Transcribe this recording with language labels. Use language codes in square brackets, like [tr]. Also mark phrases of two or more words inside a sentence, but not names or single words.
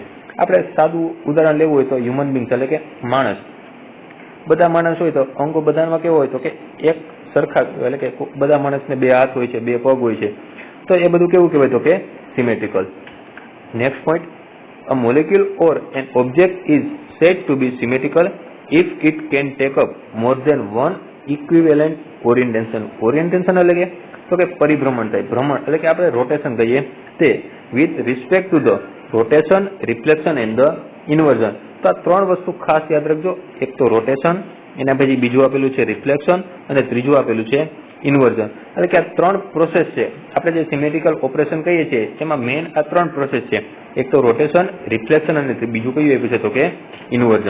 [gu] આપણે સાદું ઉદાહરણ લેવું હોય તો [en] human being [gu] એટલે કે માણસ. બધા માણસ હોય તો અંગો બધામાં કેવો હોય તો કે એક સરખા, એટલે કે બધા માણસને બે હાથ હોય છે, બે પગ હોય છે, તો એ બધું કેવું કહેવાય તો કે સિમેટ્રિકલ. [en] Next point, a molecule or an object is said to be symmetrical if it can take up more than one equivalent orientation. [gu] Orientation એટલે કે તો કે પરિભ્રમણ થાય, ભ્રમણ એટલે કે આપણે રોટેશન કહીએ તે, [en] with respect to the rotation, reflection and the inversion. [gu] તો આ ત્રણ વસ્તુ ખાસ યાદ રાખજો. એક તો રોટેશન, એના પછી બીજું આપેલું છે રિફ્લેક્શન અને ત્રીજું આપેલું છે ઇન્વર્ઝન. એટલે કે આ ત્રણ પ્રોસેસ છે. આપણે જે [en] symmetrical operation [gu] કહીએ છીએ એમાં મેઇન આ ત્રણ પ્રોસેસ છે. એક તો રોટેશન, રિફ્લેક્શન અને બીજું કયું આપ્યું છે તો કે ઇન્વર્ઝન.